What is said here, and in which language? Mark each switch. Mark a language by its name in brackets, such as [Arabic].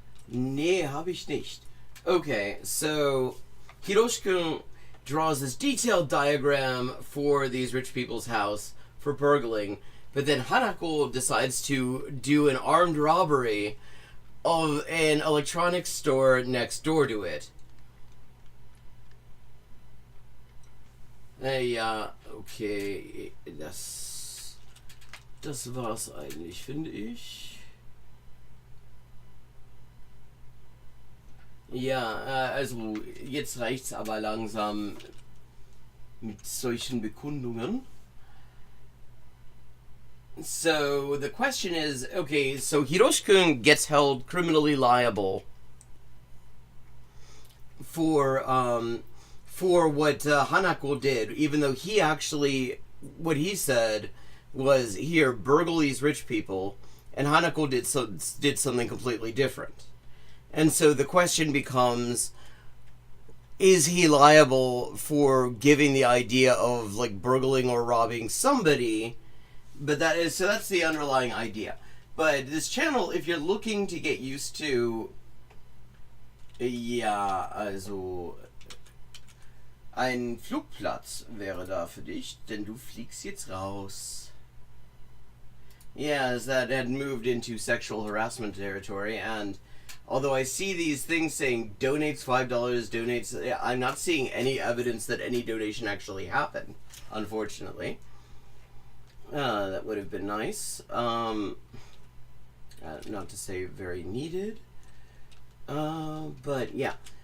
[German] Nee, habe ich nicht. [English] Okay, so Hiroshi-kun draws this detailed diagram for these rich people's house for burgling, but then Hanako decides to do an armed robbery of an electronics store next door to it. [German] Ja, okay, das war's eigentlich, finde ich. Ja, also jetzt reicht's aber langsam mit solchen Bekundungen. [English] So the question is, okay, so Hiroshi-kun gets held criminally liable for what Hanako did, even though he actually, what he said was, here, burgle these rich people, and Hanako did something completely different. And so the question becomes, is he liable for giving the idea of like burgling or robbing somebody? But that's the underlying idea. But this channel, if you're looking to get used to, [German] ja, also ein Flugplatz wäre da für dich, denn du fliegst jetzt raus. [English] Yeah, as that had moved into sexual harassment territory, and although I see these things saying donates $5, donates, I'm not seeing any evidence that any donation actually happened, unfortunately. That would have been nice. Not to say very needed. But yeah.